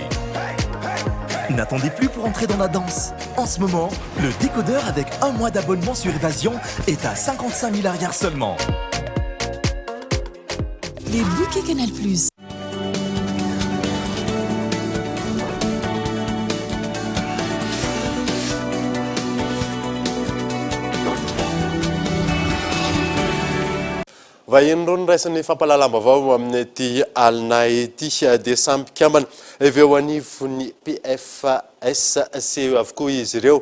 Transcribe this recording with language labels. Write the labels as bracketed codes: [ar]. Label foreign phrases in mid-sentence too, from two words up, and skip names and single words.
[fr] N'attendez plus pour entrer dans la danse. En ce moment, le décodeur avec un mois d'abonnement sur Évasion est à 55 000 arrières seulement. Les bouquets Canal+. [mg] Vahiny rony raisin'ny fampalalam-baovao amin'ny ty alina ity dia samy mpikambana avy eo anivon'ny PFSCE avokoa izy ireo.